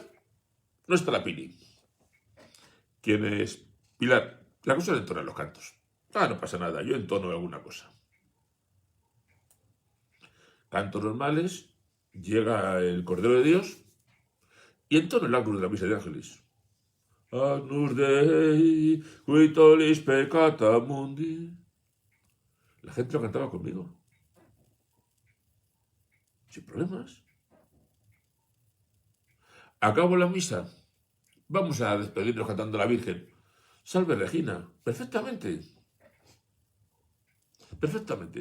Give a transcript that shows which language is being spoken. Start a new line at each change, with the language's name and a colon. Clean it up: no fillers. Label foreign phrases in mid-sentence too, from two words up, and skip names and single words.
Spanish: No está la Pili. ¿Quién es? Pilar. La cosa de entonar los cantos. No pasa nada, yo entono alguna cosa. Cantos normales, llega el Cordero de Dios y entono el Agnus de la Misa de Ángeles.
Latin: Agnus Dei, qui tollis peccata mundi.
Spanish: La gente lo cantaba conmigo. Sin problemas. Acabo la misa. Vamos a despedirnos cantando a la Virgen. Salve Regina. Perfectamente. Perfectamente.